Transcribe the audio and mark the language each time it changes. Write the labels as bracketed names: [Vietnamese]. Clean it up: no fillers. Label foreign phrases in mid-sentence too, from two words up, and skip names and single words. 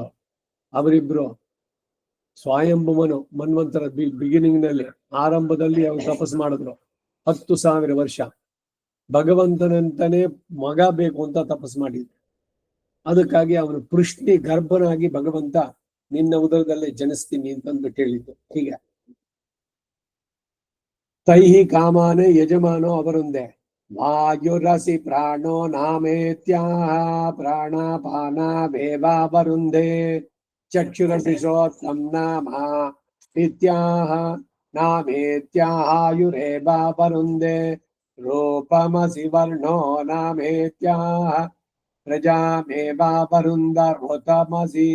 [Kannada] ಅವರಿಬ್ರು ಸ್ವಯಂಭುವನು ಮನ್ವಂತರ ಬಿಗಿನಿಂಗ್ ನಲ್ಲಿ ಆರಂಭದಲ್ಲಿ ಅವರು ತಪಸ್ ಮಾಡಿದ್ರು 10,000 ವರ್ಷ. ಭಗವಂತನಂತಾನೆ ಮಗ ಬೇಕು ಅಂತ ತಪಸ್ ಮಾಡಿದ್ರು. ಅದಕ್ಕಾಗಿ ಅವನು ಪೃಷ್ಣಿ ಗರ್ಭನಾಗಿ ಭಗವಂತ ನಿನ್ನ ಉದರದಲ್ಲೇ ಜನಿಸ್ತೀನಿ ಅಂತಂದ್ಬಿಟ್ಟು ಹೇಳಿದ್ದು. ಹೀಗೆ [Sanskrit] ತೈಹಿ ಕಾಮಾನೆ ಯಜಮಾನೋ [Kannada] ಅವರೊಂದೇ. [Sanskrit] ವಾಯುರಸಿ ಪ್ರಾಣೋ ನಾಮೇತ್ಯಾಹ ಪ್ರಾಣಾಪಾನ ವೇವಾವರುಂಧೆ ಚಕ್ಷುರಸಿಷೋತ್ತಂ ನಾಮ ಇತ್ಯಾಹ ನಾಮೇತ್ಯಾಹಾಯುರೇವಾವರುಂಧೆ ರೂಪಮಸಿ ವರ್ಣೋ ನಾಮೇತ್ಯಾಹ ಪ್ರಜಾಮೇವಾವರುಂಧರ್ವತಮಸಿ